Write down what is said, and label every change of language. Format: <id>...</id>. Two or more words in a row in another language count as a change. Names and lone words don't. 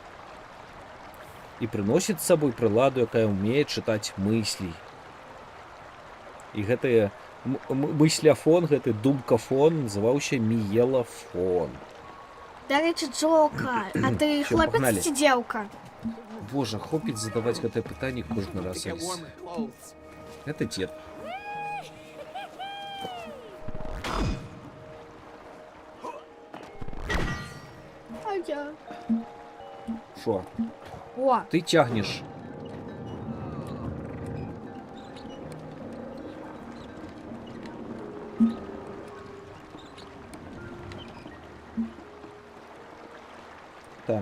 <be>І прыносіць з сабой прыладу, якая ўмее чытаць мыслі. І гэтая мысляфон, гэты думкафон называўся міелафон. Дарэчы, Джока, а ты</be> <ru>Всё, погнали.</ru> <be>хлопец ці дзеўка? Боже, хопіць задаваць гэтае пытанне кожны раз.</be> <en>Get</en> <be>Аліс.</be> <en>warmer clothes.</en> <be>Гэта дзед. А я. Шо? О, Ты цягнеш. Так.</be>